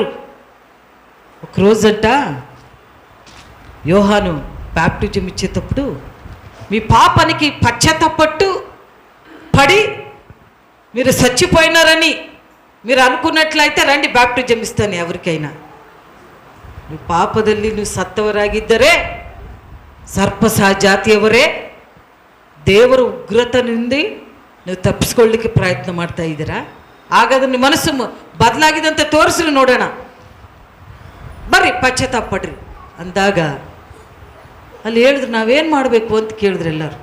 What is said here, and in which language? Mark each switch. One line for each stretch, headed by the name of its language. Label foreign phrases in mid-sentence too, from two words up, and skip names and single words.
Telugu: ఒకరోజంట యోహాను బాప్టిజం ఇచ్చేటప్పుడు మీ పాపానికి పశ్చాత్తాపపట్టు పడి మీరు చచ్చిపోయినారని మీరు అనుకున్నట్లయితే రండి బాప్టిజం ఇస్తాను ఎవరికైనా.
Kannada: నువ్వు ಪಾಪದಲ್ಲಿ ನೀವು ಸತ್ತವರಾಗಿದ್ದರೆ ಸರ್ಪಸಹಜಾತಿಯವರೇ ದೇವರ ಉಗ್ರತೆ నుండి ನೀವು ತಪ್ಪಿಸ್ಕೊಳ್ಳಿಕ್ಕೆ ಪ್ರಯತ್ನ ಮಾಡ್ತಾ ಇದ್ದೀರಾ. ಹಾಗಾದ್ರೆ ನಿಮ್ಮ ಮನಸ್ಸು ಬದಲಾಗಿದೆ ಅಂತ ತೋರಿಸ್ರಿ ನೋಡೋಣ, ಬರ್ರಿ ಪಶ್ಚಾತ್ತಾಪ ಪಡ್ರಿ ಅಂದಾಗ ಅಲ್ಲಿ ಹೇಳಿದ್ರು ನಾವೇನು ಮಾಡಬೇಕು ಅಂತ ಕೇಳಿದ್ರು ಎಲ್ಲರೂ.